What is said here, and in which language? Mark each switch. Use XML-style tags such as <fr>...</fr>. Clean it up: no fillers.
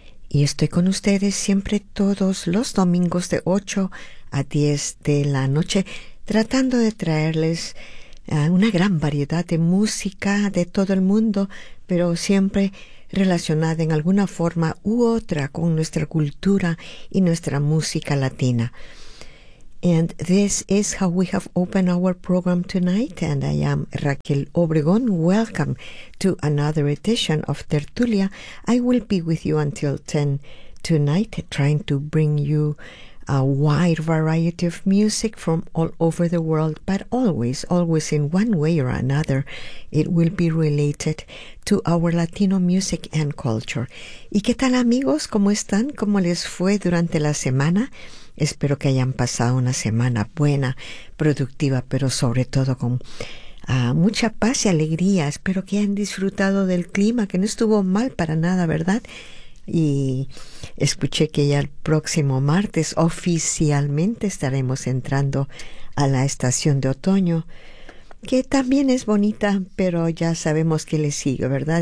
<es>Y estoy con ustedes siempre todos los domingos de 8 a 10 de la noche, tratando de traerles una gran variedad de música de todo el mundo, pero siempre relacionada en alguna forma u otra con nuestra cultura y nuestra música latina.</es> <en>And this is how we have opened our program tonight, and I am Raquel Obregón. Welcome to another edition of Tertulia. I will be with you until 10 tonight, trying to bring you a wide variety of music from all over the world, but always, always in one way or another, it will be related to our Latino music and culture.</en> <es>¿Y qué tal, amigos? ¿Cómo están? ¿Cómo les fue durante la semana? Espero que hayan pasado una semana buena, productiva, pero sobre todo con mucha paz y alegría. Espero que hayan disfrutado del clima, que no estuvo mal para nada, ¿verdad? Y escuché que ya el próximo martes oficialmente estaremos entrando a la estación de otoño, que también es bonita, pero ya sabemos que le sigue, ¿verdad?</es>